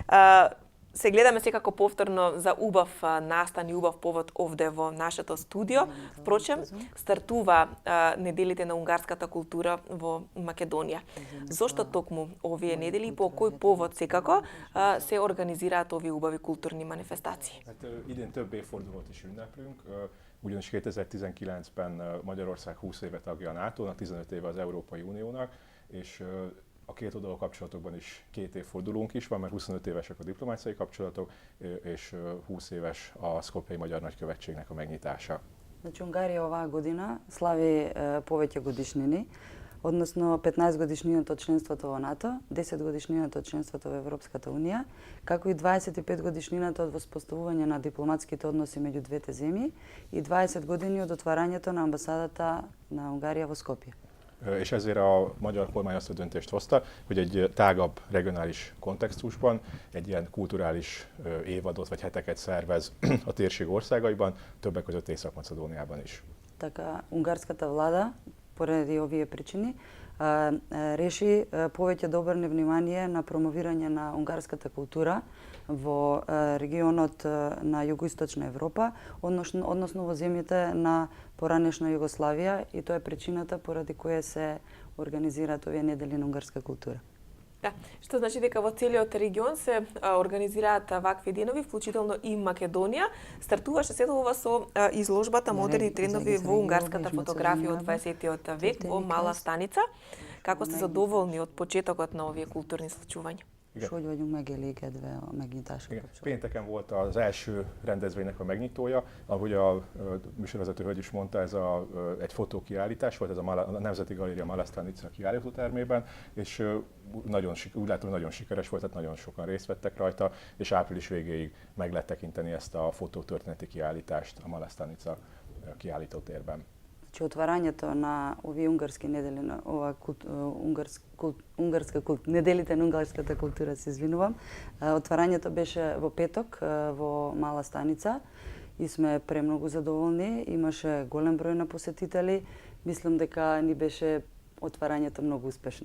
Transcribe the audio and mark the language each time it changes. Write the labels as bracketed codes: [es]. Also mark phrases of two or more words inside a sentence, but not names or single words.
[mk] Се гледаме секако повторно за убав настан и убав повод овде во нашето студио. Впрочем, стартува неделите на унгарската култура во Македонија. Зошто токму овие недели и по кој повод секако се организираат овие убави културни манифестации? [hu] Idén több évfordulót is ünneplünk, ugyanis 2019-ben Magyarország 20 éve tagja a NATO-nak, 15 éve az Európai Uniónak, és a két oldalú kapcsolatokban is 2 évfordulónk is van, mert 25 évesek a diplomáciai kapcsolatok, és 20 éves a Skopjei Magyar Nagykövetségnek a megnyitása. [mk] Значи Унгарија оваа година слави повеќе годишнини, односно 15 годишнината од членството во НАТО, 10 годишнината од членството во Европската Унија, како и 25 годишнината од воспоставување на дипломатските односи меѓу двете земји и 20 години од отварањето на амбасадата на Унгарија во Скопје. [hu] És ezért a magyar kormány azt a döntést hozta, hogy egy tágabb regionális kontextusban egy ilyen kulturális évadot vagy heteket szervez a térség országaiban, többek között Észak-Macedóniában is. [mk] Така, унгарската влада, поради овие причини, реши повеќе да обрне внимание на промовирање на унгарската култура во регионот на југоисточна Европа, односно во земјите на поранешна Југославија, и тоа е причината поради која се организираат овие недели на унгарска култура. Да, што значи дека во целиот регион се организираат вакви денови, вклучително и Македонија. Стартуваше се ова со изложбата Модерни трендови во унгарската фотографија од 20 век во Мала Станица. Како сте задоволни од почетокот на овие културни случувања? [hu] És hogy vagyunk megelégedve a megnyitásokkal? Pénteken volt az első rendezvénynek a megnyitója, ahogy a műsorvezető hölgy is mondta, ez egy fotókiállítás volt, ez a Nemzeti Galéria Mala Stanica kiállítótermében, és úgy látom, hogy nagyon sikeres volt, tehát nagyon sokan részt vettek rajta, és április végéig meg lehet tekinteni ezt a fotótörténeti kiállítást a Mala Stanica kiállítótérben. [mk] Че отварањето на овие унгарски недели на ова неделите на унгарската култура, се извинувам. Отварањето беше во петок во Мала Станица и сме премногу задоволни. Имаше голем број на посетители. Мислам дека ни беше отварањето многу успешно.